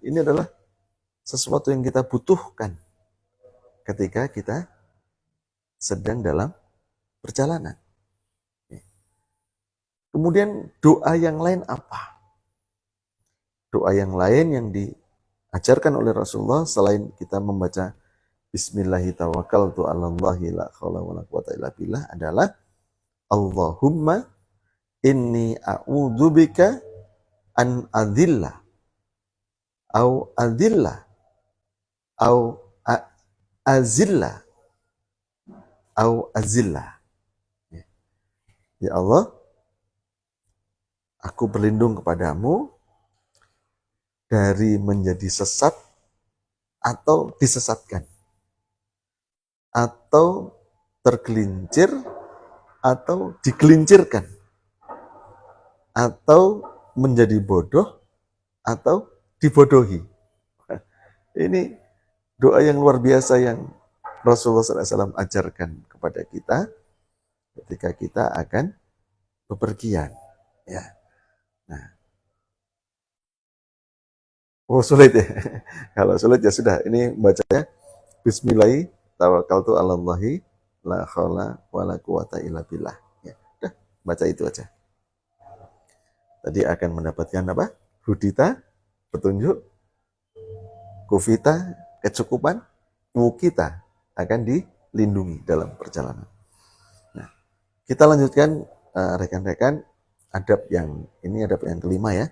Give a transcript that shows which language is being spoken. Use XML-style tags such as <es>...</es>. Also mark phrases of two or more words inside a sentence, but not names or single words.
<id>Ini adalah sesuatu yang kita butuhkan ketika kita sedang dalam perjalanan. Kemudian doa yang lain apa? Doa yang lain yang diajarkan oleh Rasulullah selain kita membaca</id> <ar>بسم الله الرحمن الرحيم على الله لا حول ولا قوة إلا بالله adalah اللهم إني أعوذ بك أن أضل أو أضل أو أزل أو أزل.</ar> <id>Ya Allah, aku berlindung kepadamu dari menjadi sesat atau disesatkan, atau tergelincir atau digelincirkan, atau menjadi bodoh atau dibodohi. Ini doa yang luar biasa yang Rasulullah SAW ajarkan kepada kita ketika kita akan bepergian. Ya. Nah, sulit ya. Kalau sulit ya sudah. Ini bacanya</id> <ar>بسم الله الرحمن الرحيم توكلت على الله لا حول ولا قوة إلا بالله.</ar> <id>Ya, udah baca itu aja. Tadi akan mendapatkan apa? Hudita, petunjuk, kufita, kecukupan, wukita akan dilindungi dalam perjalanan. Nah, kita lanjutkan rekan-rekan adab yang kelima ya.</id>